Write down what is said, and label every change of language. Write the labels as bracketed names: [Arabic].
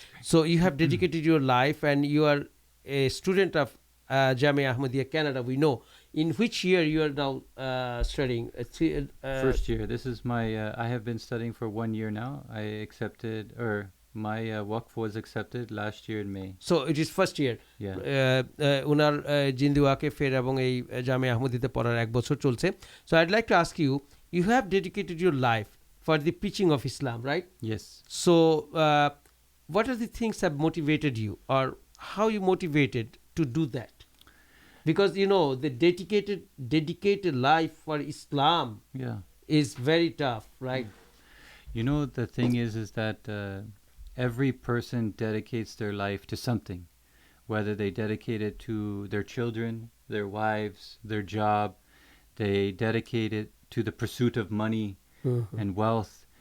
[English] So you have dedicated your life, and you are a student of Jamia Ahmadiyya Canada, we know. In which year you are now studying? First year. This is my, I have been studying for 1 year now. I accepted, or My waqf was accepted last year in May. So it is first year Yeah. [Bangla] ওনার জিন্দি ওয়াকেফের এবং এই জামে আহমদিতে পড়ার 1 বছর চলছে [English] So I'd like to ask you you have dedicated your life for the preaching of Islam right Yes. So, what are the things that motivated you, or how you motivated to do that? Because you know the dedicated life for Islam Yeah. is very tough, right? You know, the thing is that every person dedicates their life to something, whether they dedicate it to their children, their wives, their job, they dedicate it to the pursuit of money and wealth.